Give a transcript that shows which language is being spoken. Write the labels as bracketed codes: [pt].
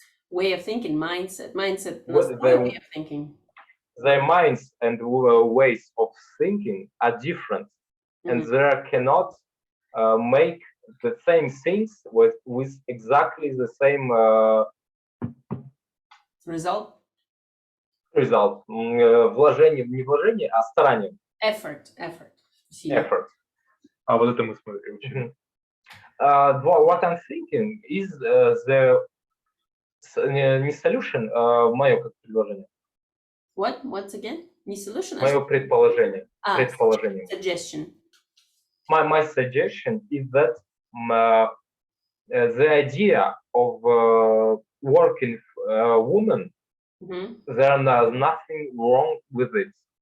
[en] Way of thinking, mindset, way of thinking. Their minds and ways of thinking are different, and they cannot make the same things with exactly the same result. [ru] Вложение, не вложение, а старание. [en] Effort. [ru] А вот это мы смотрим. [en] What I'm thinking is [ru] не [en] solution, [ru] мое как предложение. [en] What? Once again? [ru] Не solution? Мое предположение. [en] Suggestion. My suggestion is that the idea of working woman, there's nothing wrong with it.